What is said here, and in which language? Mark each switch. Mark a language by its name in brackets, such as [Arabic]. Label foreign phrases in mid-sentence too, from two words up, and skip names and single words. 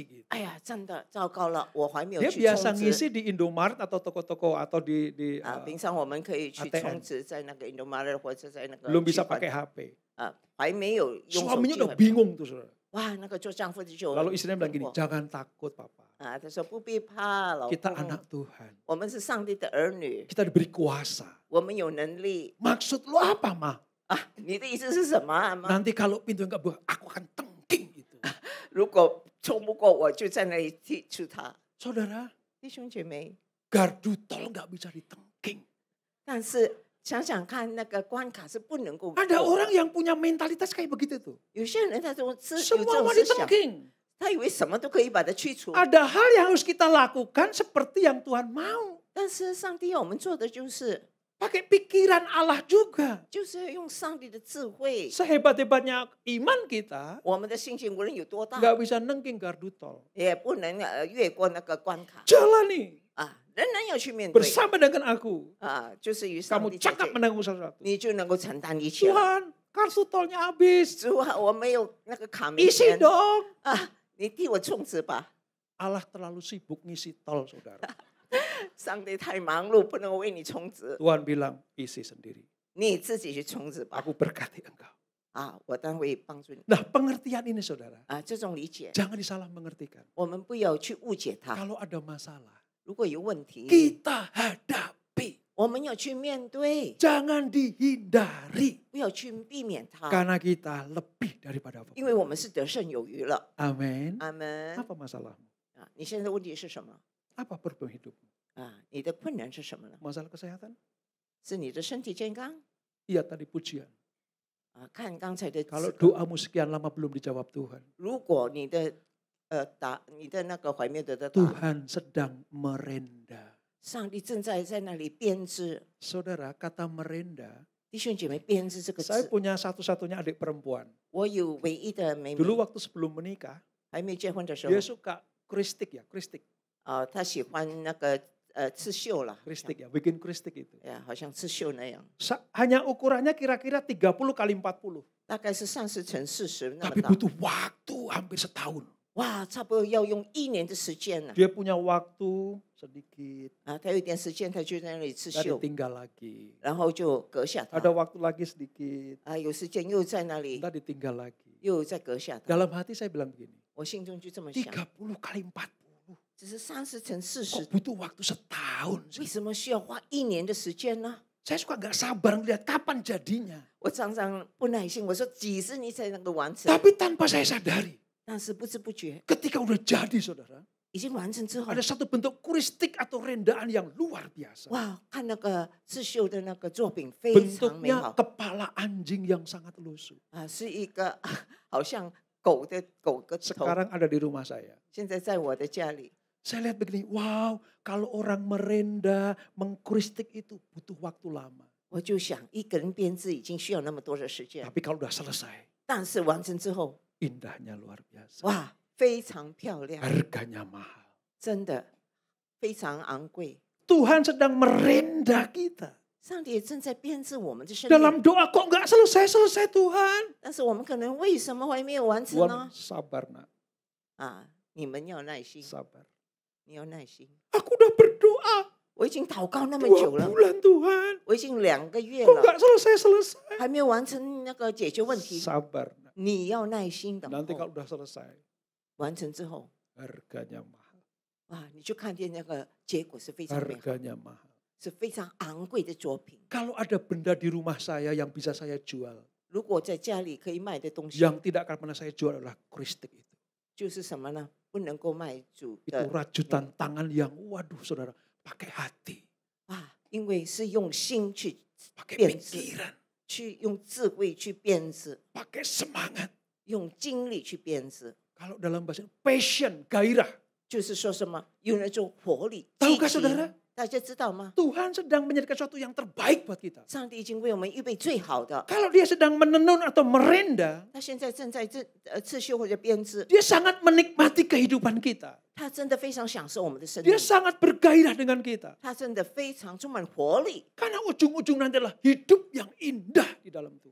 [Indonesian] Gitu. [Chinese] 哎呀，真的糟糕了，我还没有 [Indonesian] Dia [Chinese] 去 [Indonesian] biasa [Chinese] 充值。 [Indonesian] ngisi di Indomaret atau toko-toko atau di [Chinese] 平常我们可以去 [Indonesian] ATM [Chinese] 充值，在那个 Indomaret 或者在那个 [Indonesian] belum [Chinese] 取 [Indonesian] bisa [Chinese] 款 [Indonesian] pakai HP. [Chinese] 还没有用手 [Indonesian] Suaminya [Chinese] 机 [Indonesian] udah [Chinese] 还。 [Indonesian] bingung tuh saudara. [Chinese] 哇，那个做丈夫的就 [Indonesian] Lalu istrinya bilang gini, [Chinese] 困惑 [Indonesian] jangan takut papa. [Chinese] 他说不必怕，老 [Indonesian] Kita [Chinese] 公， [Indonesian] anak Tuhan. [Chinese] 我们是上帝的儿女， [Indonesian] Kita diberi kuasa. [Chinese] 我们有能力 [Indonesian] Maksud lu apa mah? [Chinese] 你的意思是什么啊妈？ [Indonesian] Nanti kalau pintu nggak buka, aku akan tengking gitu. [Chinese] 如果冲不过，我就在那里踢出他。 [Indonesian] Saudara, [Chinese] 弟兄姐妹， [Indonesian] gardu tol nggak bisa ditengking. [Chinese] 但是想想看，那个关卡是不能够过。 [Indonesian] Ada orang yang punya mentalitas kayak begitu tuh. [Chinese] 有些人他有这 [Indonesian] Semua [Chinese] 种 [Indonesian] mau [Chinese] 思想， [Indonesian] ditengking. [Chinese] 他以为什么都可以把它去除。 [Indonesian] Ada hal yang harus kita lakukan seperti yang Tuhan mau. [Chinese] 但是上帝要我们做的就是， [Indonesian] Pakai pikiran Allah juga. [Chinese] 就是要用上帝的智慧。 [Indonesian] Sehebat-hebatnya iman kita, [Chinese] 我们的信心无论有多大， [Indonesian] nggak bisa nengking gardu tol. [Chinese] 也不能越过那个关卡 [Indonesian] Jalani [Chinese] 仍然要去面对 [Indonesian] bersama dengan aku. [Chinese] 就是与上 [Indonesian] Kamu [Chinese] 帝在 [Indonesian] cakap [Chinese] 这， [Indonesian] menanggung sesuatu. [Chinese] 你就能够承担一切了。 [Indonesian] Tuhan, kartu tolnya habis. [Chinese] 主啊，我没有那个卡没 [Indonesian] Isi [Chinese] 钱 [Indonesian] dong. [Chinese] 你替我充值吧。 [Indonesian] Allah terlalu sibuk ngisi tol, saudara. [Chinese] 上帝太忙碌，不能为你充值， [Indonesian] Tuhan bilang, isi sendiri. [Chinese] 你自己去充值吧。 [Indonesian] Aku berkati engkau. [Chinese] 我当然会帮助你。 [Indonesian] Nah, pengertian ini saudara, [Chinese] 这种理解， [Indonesian] jangan disalah mengertikan. [Chinese] 我们不要去误解它。 [Indonesian] Kalau ada masalah, [Chinese] 如果有问题， [Indonesian] kita hadapi. [Chinese] 我们要去面对， [Indonesian] Jangan dihindari. [Chinese] 不要去避免它， [Indonesian] Karena kita lebih daripada [Chinese] 因为我们是得胜有余了。 [Indonesian] Amin. [Chinese] 阿门。 [Indonesian] Apa masalahmu? [Chinese] 你现在的问题是什么？ [Indonesian] Apa problem hidupmu? [Chinese] 你的困难是什么呢？ [Indonesian] Masalah kesehatan? [Chinese] 是你的身体健康？ [Indonesian] Iya tadi pujian. [Chinese] 看刚才的 [Indonesian] Kalau [Chinese] 诗歌， [Indonesian] doamu sekian lama belum dijawab Tuhan, [Chinese] 如果你的你的那个怀没有得到答案， [Indonesian] Tuhan sedang merenda. [Chinese] 上帝正在那里编织。 [Indonesian] Saudara, kata merenda, [Chinese] 弟兄姐妹，编织这个 [Indonesian] saya [Chinese] 字， [Indonesian] punya satu-satunya adik perempuan. [Chinese] 我有唯一的妹妹， [Indonesian] Dulu waktu sebelum menikah, [Chinese] 还没结婚的时候 [Indonesian] dia，suka kristik ya, kristik. [Chinese] 她喜欢那个刺绣了， [Indonesian] Kristik ya, bikin kristik itu. [Chinese] 好像刺绣那样， [Indonesian] Hanya ukurannya kira-kira 30 kali 40. [Chinese] 大概是30乘40那么 [Indonesian] Tapi [Chinese] 大。 [Indonesian] butuh waktu hampir setahun. [Chinese] 哇，差不多要用1年的时间呢。 [Indonesian] Dia punya waktu sedikit, [Chinese] 他有一点时间，他就在那里刺 [Indonesian] tadi [Chinese] 绣， [Indonesian] tinggal lagi. [Chinese] 然后就割下它。 [Indonesian] Ada waktu lagi sedikit, [Chinese] 有时间又在那里， [Indonesian] tadi tinggal lagi. [Chinese] 又再割下它。 [Indonesian] Dalam hati saya bilang begini, [Chinese] 我心中就这么想， [Indonesian] 30 kali 40. [Chinese] 只是30乘 [Indonesian] Kok [Chinese] 40， [Indonesian] butuh waktu setahun [Chinese] 为 [Indonesian] sih? [Chinese] 什么需要花1年的时间呢？ [Indonesian] Saya suka nggak sabar ngeliat kapan jadinya. [Chinese] 我常常不耐心，我说几十年才能够完成， [Indonesian] Tapi tanpa saya sadari, [Chinese] 但是不知不觉 [Indonesian] ketika udah jadi saudara, [Chinese] 已经完成之后 [Indonesian] ada，satu bentuk kuristik atau rendaan yang luar biasa. [Chinese] 哇，看那个刺绣的那个作品非常美 [Indonesian] Bentuknya [Chinese] 好 [Indonesian] kepala anjing yang sangat lusuh. [Chinese] 是一个好像狗的狗个头。 [Indonesian] Sekarang ada di rumah saya. [Chinese] 现在在我的家里， [Indonesian] Saya lihat begini, wow, kalau orang merenda, mengkuristik itu butuh waktu lama. [Chinese] 我就想一个人编织已经需要那么多的时间， [Indonesian] Tapi kalau udah selesai, [Chinese] 但是完成之后， [Indonesian] indahnya luar biasa. [Chinese] 哇，非常漂亮， [Indonesian] Harganya mahal. [Chinese] 真的非常昂贵。 [Indonesian] Tuhan sedang merenda kita. [Chinese] 上帝也正在编织我们的生命， [Indonesian] Dalam doa kok nggak selesai-selesai Tuhan. [Chinese] 但是我们可能为什么还没有完成 [Indonesian] Tuhan [Chinese] 呢？ [Indonesian] sabar nak, [Chinese] 你们要耐心， [Indonesian] sabar. [Chinese] 你要耐心。 [Indonesian] Aku udah berdoa [Chinese] 我已经祷告那么 [Indonesian] 2 [Chinese] 久了， [Indonesian] bulan Tuhan. [Chinese] 我已经2个月 [Indonesian] Kok [Chinese] 了， [Indonesian] nggak selesai-selesai? [Chinese] 还没有完成那个解决问题。 [Indonesian] Sabar nak. [Chinese] 你要耐心等 [Indonesian] Nanti [Chinese] 候 [Indonesian] kalau，udah selesai, [Chinese] 完成之后， [Indonesian] harganya mahal. [Chinese] 哇，你就看见那个结果是非常美好， [Indonesian] Harganya mahal. [Chinese] 是非常昂贵的作品。 [Indonesian] Kalau ada benda di rumah saya yang bisa saya jual, [Chinese] 如果在家里可以卖的东西， [Indonesian] yang tidak akan pernah saya jual adalah kristik itu. [Chinese] 就是什么呢？不能够卖主 [Indonesian] Itu [Chinese] 的 [Indonesian] rajutan tangan yang, waduh saudara, pakai hati, [Chinese] 啊，因为是用心去 [Indonesian] pakai [Chinese] 编织， [Indonesian] pikiran, [Chinese] 去用智慧去编织， [Indonesian] pakai semangat. [Chinese] 用精力去编织。 [Indonesian] Kalau dalam bahasa passion, gairah. [Chinese] 就是说什么？有那种活力。 [Indonesian] Tahukah [Chinese] 激情 [Indonesian] saudara? [Chinese] 大家知道吗？ [Indonesian] Tuhan sedang menyediakan sesuatu yang terbaik buat kita. [Chinese] 上帝已经为我们预备最好的。 [Indonesian] Kalau dia sedang menenun atau merenda, [Chinese] 他现在正在刺绣或者编织， [Indonesian] dia sangat menikmati kehidupan kita. [Chinese] 他真的非常享受我们的生命 [Indonesian] Dia，sangat bergairah dengan kita. [Chinese] 他真的非常充满活力， [Indonesian] Karena ujung-ujung nanti adalah hidup yang indah di dalam Tuhan.